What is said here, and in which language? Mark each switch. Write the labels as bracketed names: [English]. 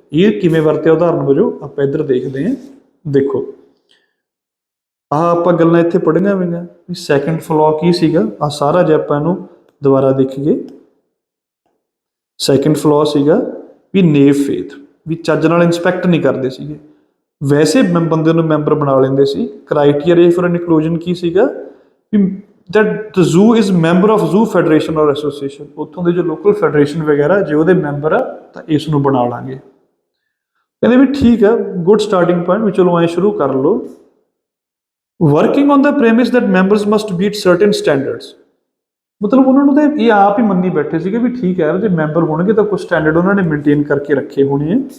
[Punjabi] ਇਹ ਕਿਵੇਂ ਵਰਤਿਆ ਉਦਾਹਰਨ ਵਜੋਂ ਆਪਾਂ ਇੱਧਰ ਦੇਖਦੇ ਹਾਂ। ਦੇਖੋ ਆਹ ਆਪਾਂ ਗੱਲਾਂ ਇੱਥੇ ਪੜ੍ਹੀਆਂ ਹੋਈਆਂ ਵੀ ਸੈਕੰਡ ਫਲॉ ਕੀ ਸੀਗਾ। ਆਹ ਸਾਰਾ ਜੇ ਆਪਾਂ ਇਹਨੂੰ ਦੁਬਾਰਾ ਦੇਖੀਏ, ਸੈਕੰਡ ਫਲॉ ਸੀਗਾ ਵੀ ਨੇਵ ਫੇਥ, ਵੀ ਚੱਜ ਨਾਲ ਇੰਸਪੈਕਟ ਨਹੀਂ ਕਰਦੇ ਸੀਗੇ, ਵੈਸੇ ਬੰਦੇ ਨੂੰ ਮੈਂਬਰ ਬਣਾ ਲੈਂਦੇ ਸੀ। ਕ੍ਰਾਈਟੀਰੀਆ ਫॉर ਇਨਕਲੂਜਨ ਕੀ ਸੀਗਾ ਵੀ [English] that the zoo is member of zoo federation or association। [Punjabi] ਉੱਥੋਂ ਦੇ ਜੋ ਲੋਕਲ ਫੈਡਰੇਸ਼ਨ ਵਗੈਰਾ ਜੇ ਉਹਦੇ ਮੈਂਬਰ ਆ ਤਾਂ ਇਸ ਨੂੰ ਬਣਾ ਲਾਂਗੇ। ਕਹਿੰਦੇ ਵੀ ਠੀਕ ਆ, [English] good starting point [Punjabi] ਵੀ ਚਲੋ ਐਂ ਸ਼ੁਰੂ ਕਰ ਲਓ। [English] Working on the premise that members must beat certain standards. [Punjabi] ਮਤਲਬ ਉਹਨਾਂ ਨੂੰ ਤਾਂ ਇਹ ਆਪ ਹੀ ਮੰਨੀ ਬੈਠੇ ਸੀਗੇ ਵੀ ਠੀਕ ਹੈ ਜੇ ਮੈਂਬਰ ਹੋਣਗੇ ਤਾਂ ਕੁਝ ਸਟੈਂਡਰਡ ਉਹਨਾਂ ਨੇ ਮੇਨਟੇਨ ਕਰਕੇ ਰੱਖੇ ਹੋਣੇ ਆ।